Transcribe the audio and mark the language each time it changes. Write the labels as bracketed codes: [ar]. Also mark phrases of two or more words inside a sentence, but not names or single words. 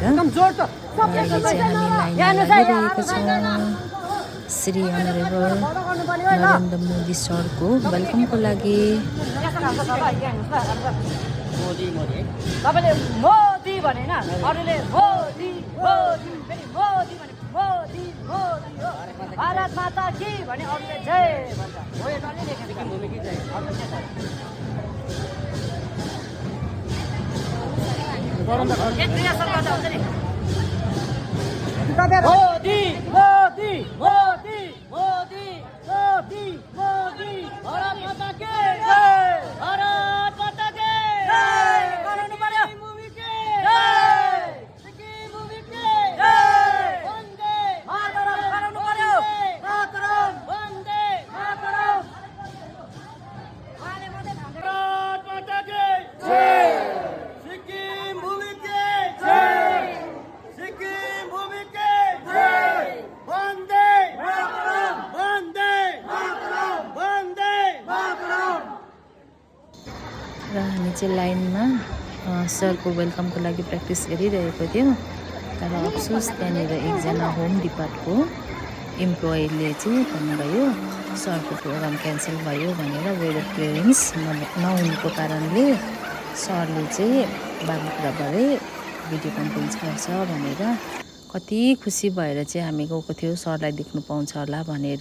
[ne] अहिले चाहिँ हामी लाइनमा लागिरहेको छौँ श्री अनरेबल नरेन्द्र मोदी सरको वेलकमको लागि। तपाईले मोदी भने हैन, अरूले मोदी मोदी फेरि मोदी भने मोदी मोदी हो, [hi] भारत माता की [ne] भने अरूले जय भन्छ। हो यो डल्लै लेखेको [hi] भूमि की जय। [ne] अरू के छ गरम त एक क्रियासँग गर्दा हुन्छ नि। [hi] मोदी मोदी मोदी मोदी मोदी मोदी भारत माता की जय, भारत माता की जय। [ne] गर्नु पर्यो [hi] भूमि की जय, सिक्किम भूमि की जय, [sa] वन्दे मातरम [ne] गर्नु पर्यो, [sa] मातरम वन्दे मातरम। [hi] भारत माता की जय, सिक्किम भूमि की जय, सिक्किम भूमि की जय, [sa] वन्दे मातरम वन्दे मातरम वन्दे मातरम। [ne] र हामी चाहिँ लाइनमा सरको वेलकमको लागि प्र्याक्टिस गरिरहेको थियौँ। तर अफसोस त्यहाँनिर एकजना होम डिपार्टको इम्प्लोइले चाहिँ भन्नुभयो सरको प्रोग्राम क्यान्सल भयो भनेर [en] weather clearance [ne] नहुनुको कारणले सरले चाहिँ बागडोग्राबाटै [en] video conference [ne] गर्छ भनेर कति खुसी भएर चाहिँ हामी गएको थियौँ सरलाई देख्नु पाउँछ होला भनेर।